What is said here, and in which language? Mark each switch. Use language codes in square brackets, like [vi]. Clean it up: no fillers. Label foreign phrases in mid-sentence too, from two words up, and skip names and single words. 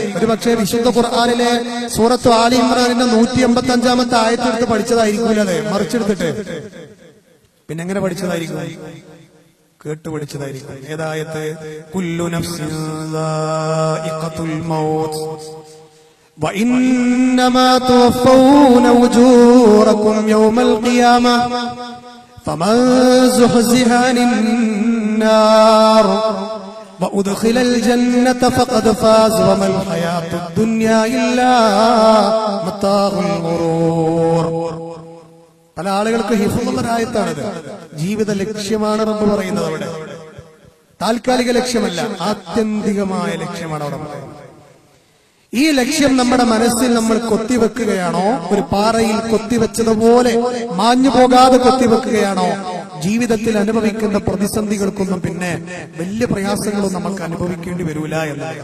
[ml] ഒരുപക്ഷെ വിശുദ്ധ ഖുർആനിലെ സൂറത്ത് ആലി ഇമ്രാനിന്റെ 185-ാമത്തെ ആയത്തെടുത്ത് പഠിച്ചതായിരിക്കും, അത് മറിച്ചെടുത്തിട്ട് പിന്നെ എങ്ങനെ പഠിച്ചതായിരിക്കും? കേട്ടുപഠിച്ചതായിരിക്കും. ഏതായത്ത്? [ar] كل نفس ذائقة الموت وَإِنَّمَا تُوَفَّوْنَ أُجُورَكُمْ يَوْمَ الْقِيَامَةِ فَمَنْ زُحْزِحَ عَنِ النَّارِ وَأُدْخِلَ الْجَنَّةَ فَقَدْ فَازَ وَمَا الْحَيَاةُ الدُّنْيَا إِلَّا مَتَاعُ الْغُرُورِ. [ml] പല ആളുകൾക്ക് ഹിഫ്ളുള്ള ആയത്താണിത്. ജീവിത ലക്ഷ്യമാണ് റബ്ബ് പറയുന്നത് അവിടെ. താൽക്കാലിക ലക്ഷ്യമല്ല, ആത്യന്തികമായ ലക്ഷ്യമാണ് അവിടെ പറയുന്നത്. ഈ ലക്ഷ്യം നമ്മുടെ മനസ്സിൽ നമ്മൾ കൊത്തിവെക്കുകയാണോ, ഒരു പാറയിൽ കൊത്തിവെച്ചതുപോലെ മാഞ്ഞു പോകാതെ കൊത്തിവെക്കുകയാണോ, ജീവിതത്തിൽ അനുഭവിക്കുന്ന പ്രതിസന്ധികൾക്കൊന്നും പിന്നെ വലിയ പ്രയാസങ്ങളും നമ്മൾക്ക് അനുഭവിക്കേണ്ടി വരൂല എന്നാണ്.